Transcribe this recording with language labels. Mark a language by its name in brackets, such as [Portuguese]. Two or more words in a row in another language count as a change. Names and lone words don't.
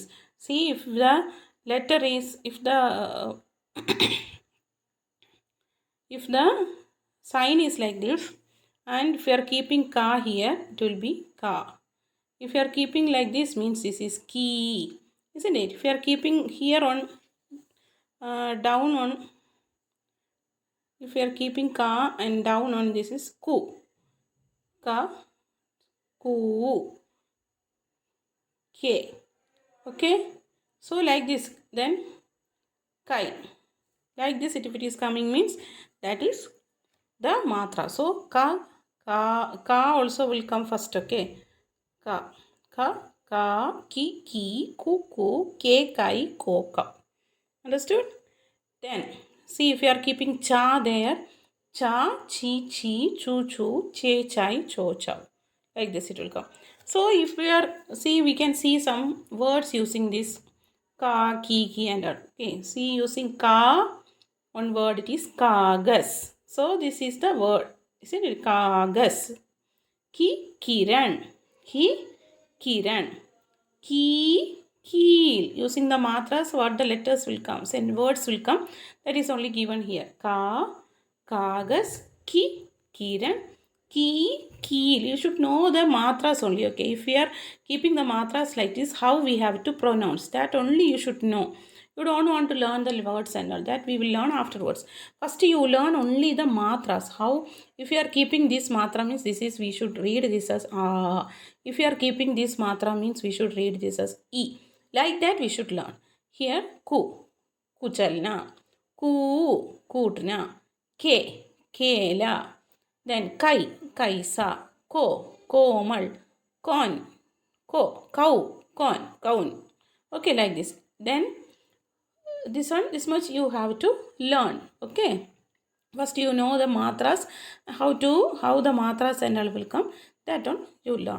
[English] See, if the letter is, if the if the sign is like this, and if you are keeping ka here, it will be ka. If you are keeping like this, means this is ki, isn't it? If you are keeping here on down on, if you are keeping ka and down on, this is ku. [Hindi] का, कु, के. [English] Okay, so like this, then kai. Like this, if it is coming, means that is the matra. So [Hindi] का, का [English] also will come first, okay? [Hindi] का, का, की, कु, के, कै, को, का. [English] Understood? Then, see if you are keeping cha there. [Hindi] चा, चि, ची, चु, चू, चे, चै, चो, chow. [English] Like this it will come. So, if we are, see, we can see some words using this [Hindi] का, की, [English] and all. Okay, see, using ka, one word it is kagas. So, this is the word. Isn't it? [Hindi] Kagas. कि, किरण। कि, किरण. Ki, keel. [English] Using the matras, what the letters will come and words will come. That is only given here. [Hindi] का, कागज़, कि, किरण, की, keel. [English] You should know the matras only. Okay, if we are keeping the matras like this, how we have to pronounce that only you should know. You don't want to learn the words and all that. We will learn afterwards. First you learn only the matras. How, if you are keeping this matra means this is, we should read this as if you are keeping this matra means we should read this as e. Like that we should learn. [Hindi] Here कु, कुचलना, कु, कूटना, के, केला. Then कै, कैसा, को, कोमल, कौन, को, कौ, कौन, कौन. [English] Okay, like this. Then this one, this much you have to learn. Okay, first you know the matras, how the matras and all will come. That one you learn.